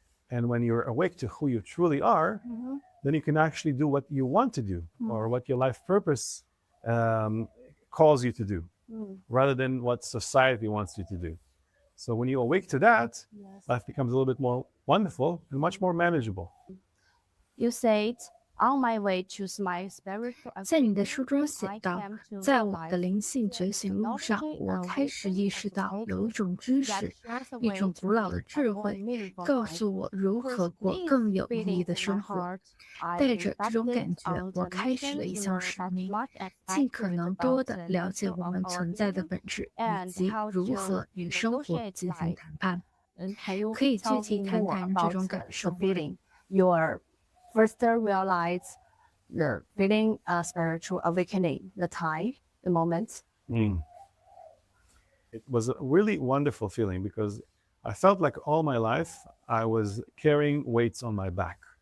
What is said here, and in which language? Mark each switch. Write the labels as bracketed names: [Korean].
[English] And when you're awake to who you truly are, then you can actually do what you want to do or what your life purpose calls you to do, rather than what society wants you to do. So when you awake to that, life becomes a little bit more wonderful and much more manageable. You said, on my way to my spiritual [Chinese] 在你的书中写道，在我的灵性觉醒路上，我开始意识到有一种知识，一种古老的智慧，告诉我如何过更有意义的生活。带着这种感觉，我开始了一项使命，尽可能多地了解我们存在的本质，以及如何与生活进行谈判。可以具体谈谈这种感受吗？ [English] Your first realize you're feeling a spiritual awakening, the time, the moment. It was a really wonderful feeling because I felt like all my life I was carrying weights on my back.